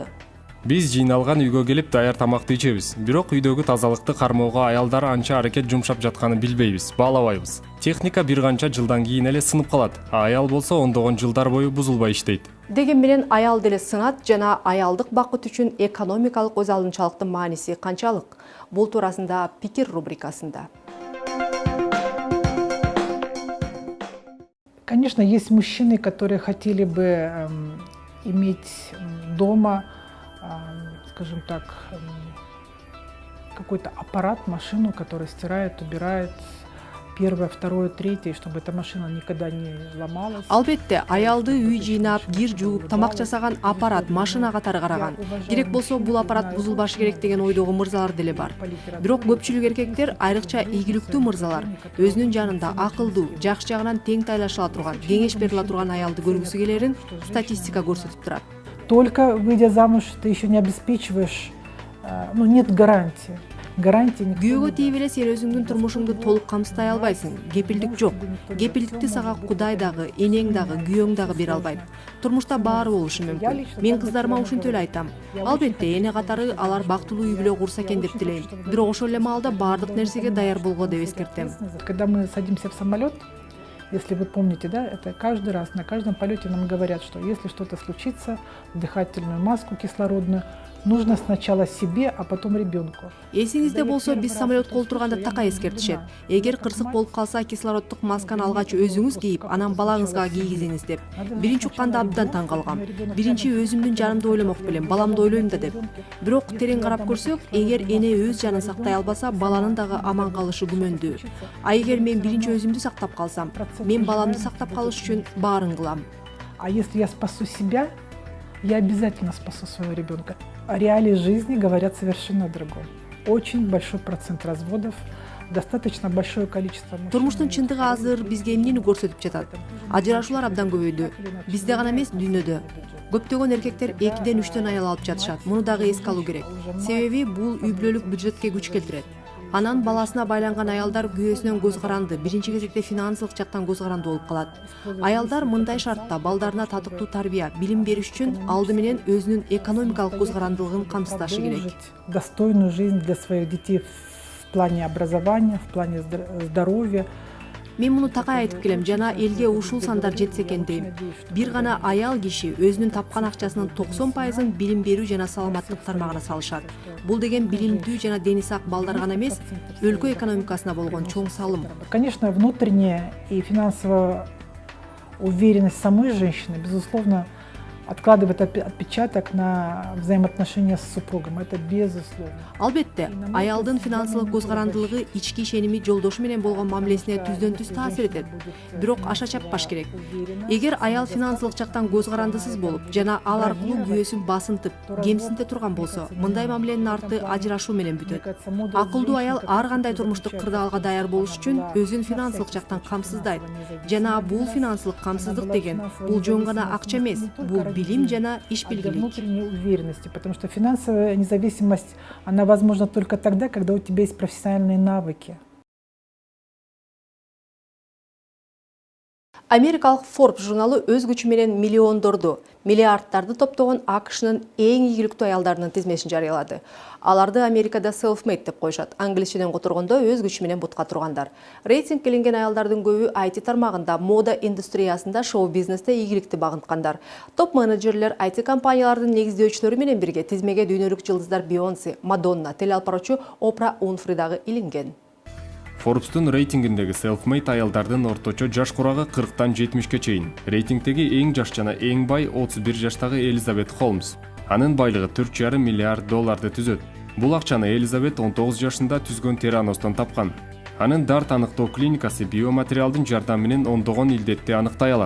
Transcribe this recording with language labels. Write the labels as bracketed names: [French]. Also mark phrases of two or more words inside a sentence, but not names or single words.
[Kyrgyz] Биз жыйналган үйгө келип даяр тамакты ичебиз. Бирок үйдөгү тазалыкты кармоого аялдар анча аракет жумшап жатканын билбейбиз, баалабайбыз. Техника бир канча жылдан кийин эле сынып калат. Аял болсо ондогон жылдар бою бузулбай иштейт. Деген менен аял деле сынат жана аялдык бакыт үчүн экономикалык өз алынчалыктын мааниси канчалык? Бул туурасында пикир рубрикасында. [Russian] Конечно, есть мужчины, которые хотели бы иметь дома, скажем так, какой-то аппарат, машину, которая стирает, убирает первое, второе, третье, чтобы эта машина никогда не ломалась. [Kyrgyz] Албетте, аялды үй жыйнап, кир жууп, тамак жасаган аппарат, машина катары караган. Керек болсо бул аппарат бузулбашы керек деген ойдогу мырзалар деле бар. Бирок көпчүлүк эркектер, айрыкча ийгиликтүү мырзалар, өзүнүн жанында акылдуу, жакшы жагынан тең тайлашыла турган, кеңеш бериле турган аялды көргүсү келерин статистика көрсөтүп турат. [Russian] Только выйдя замуж, ты еще не обеспечиваешь, нет гарантии. [Kyrgyz] Күйөөгө тийип эле сен өзүңдүн турмушуңду толук камсыздай албайсың. Кепилдик жок. Кепилдикти сага Кудай дагы, энең дагы, күйөөң дагы бере албайт. Турмушта баары болушу мүмкүн. Мен кыздарыма ушинтип эле айтам. Албетте, эне катары алар бактылуу үй бүлө курса экен деп тилейм. Бирок ошол эле маалда баардык нерсеге даяр болгула деп эскертем. [Russian] Когда мы садимся в самолет, если вы помните, да, это каждый раз, на каждом полете нам говорят, что если что-то случится, дыхательную маску кислородную нужно сначала себе, а потом ребенку. [Kyrgyz] Эсиңизде болсо, биз самолетко отурганда такай эскертишет. Эгер кырсык болуп калса, кислороддук масканы алгач өзүңүз кийип, анан балаңызга кийгизиңиз деп. Биринчи укканда абдан таң калгам. Биринчи өзүмдүн жанымды ойломок белем, баламды ойлойм да деп. Бирок терең карап көрсөк, эгер эне өз жанын сактай албаса, баланын дагы аман калышы күмөндүү. А эгер мен биринчи өзүмдү сактап калсам, мен баламды сактап калыш үчүн баарын кылам. [Russian] А если я спасу себя, я обязательно спасу своего ребенка. Реалии жизни говорят совершенно о другом. Очень большой процент разводов, достаточно большое количество мужчин. [Kyrgyz] Турмуштун чындыгы азыр бизге эмнени көрсөтүп жатат? Ажырашуулар абдан көбөйдү. Бизде гана эмес, дүйнөдө. Көптөгөн эркектер 2-3 аял алып жатышат. Муну дагы эске алуу керек. Себеби бул үй бүлөлүк бюджетке күч келтирет. Анан баласына байланган аялдар күйөөсүнөн көз каранды, биринчи кезекте финансылык жактан көз каранды болуп калат. Аялдар мындай шартта балдарына татыктуу тарбия, билим бериш үчүн алды менен өзүнүн экономикалык көз карандылыгын камсыздашы керек. [Russian] Достойную жизнь для своих детей в плане образования, в плане здоровья. [Kyrgyz] Мен муну такай айтып келем, жана элге ушул сандар жетсе экен дейм. Бир гана аял киши өзүнүн тапкан акчасынын 90%-ын билим берүү жана саламаттык тармагына салышат. Бул деген билимдүү жана дени сак балдар гана эмес, өлкө экономикасына болгон чоң салым. [Russian] Конечно, внутренняя и финансовая уверенность самой женщины, безусловно, откладывает отпечаток на взаимоотношения с супругом. Это безусловно. [Kyrgyz] Албетте, аялдын финансылык көз карандылыгы ички ишеними жолдошу менен болгон мамилесине түздөн түз таасир этет. Бирок аша чаппаш керек. Эгер аял финансылык жактан көз карандысыз болуп, жана ал аркылуу күйөөсүн басынтып, кемсинте турган болсо, мындай мамиленин арты ажырашуу менен бүтөт. Акылдуу аял ар кандай турмуштук кырдаалга даяр болуш үчүн өзүн финансылык жактан камсыздайт. Жана бул финансылык камсыздык деген бул жөн гана акча эмес, бул билим жана иш [Russian] а для [Kyrgyz] билгилик. [Russian] внутренней уверенности, потому что финансовая независимость, она возможна только тогда, когда у тебя есть профессиональные навыки. [Kyrgyz] Америкалык Forbes журналы өз күчү менен миллиондорду, миллиардтарды топтогон АКШнын эң ийгиликтүү аялдарынын тизмесин жарыялады. Аларды Америкада self-made деп коюшат. Англисчеден которгондо өз күчү менен бутка тургандар. Рейтингке илинген аялдардын көбү IT тармагында, мода индустриясында, шоу-бизнесте ийгиликти багынткандар. Топ менеджерлер IT компаниялардын негиздөөчүлөрү менен бирге тизмеге дүйнөлүк жылдыздар Бейонсе, Мадонна, телеалпароочу Опра Уинфри дагы илинген. Forbes'тун рейтингиндеги self-made аялдардын орточо жаш курагы 40-тан 70-ке чейин. Рейтингдеги эң жаш жана эң бай 31 жаштагы Элизабет Холмс. Анын байлыгы $4,5 миллиард түзөт. Бул акчаны Элизабет 19 жашында түзгөн Тераностон тапкан. Анын дарт аныктоо клиникасы биоматериалдын жардамы менен ондогон илдетти аныктай алат.